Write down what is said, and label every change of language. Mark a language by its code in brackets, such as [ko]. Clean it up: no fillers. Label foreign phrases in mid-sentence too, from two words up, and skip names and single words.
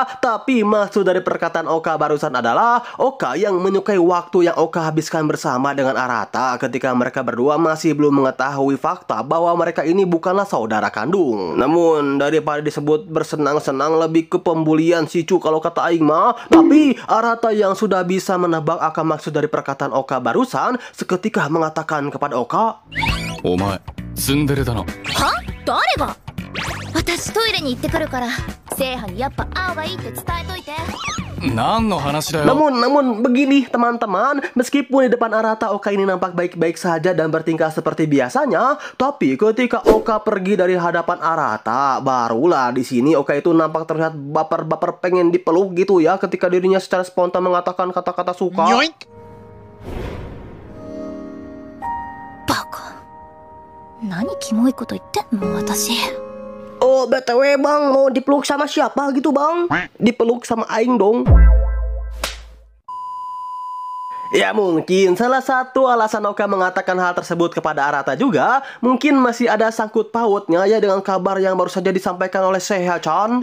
[id] Tapi maksud dari perkataan Oka barusan adalah Oka yang menyukai waktu yang Oka habiskan bersama dengan Arata ketika mereka berdua masih belum mengetahui fakta bahwa mereka ini bukanlah saudara kandung. Namun daripada disebut bersenang-senang, lebih ke pembulian sih cu kalau kata [su] aing mah. [id] Tapi Arata yang sudah bisa menebak akan maksud dari perkataan Oka barusan seketika mengatakan kepada Oka, [ja] お前、ツンデレだな. は？誰が？私トイレに行ってくるから、聖波にやっぱ会うがいいって伝えといて。何の話だよ。 [id] Namun begini teman-teman, meskipun di depan Arata Oka ini nampak baik-baik saja dan bertingkah seperti biasanya, tapi ketika Oka pergi dari hadapan Arata, barulah di sini Oka itu nampak terlihat baper-baper pengen dipeluk gitu ya, ketika dirinya secara spontan mengatakan kata-kata suka. [en] Yoink. [ja] バカ。何キモいこと言ってんの私。 [en] Oh BTW [id] bang, mau dipeluk sama siapa gitu bang? Dipeluk sama aing dong. Ya mungkin salah satu alasan Oka mengatakan hal tersebut kepada Arata juga mungkin masih ada sangkut pautnya ya dengan kabar yang baru saja disampaikan oleh Seiha-chan.